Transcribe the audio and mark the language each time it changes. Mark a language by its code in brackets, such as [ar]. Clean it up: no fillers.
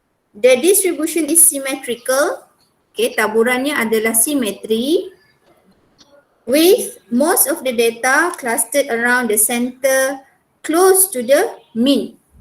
[en] The distribution is symmetrical. [ms] Okay, taburannya adalah simetri. [en] With most of the data clustered around the center close to the mean.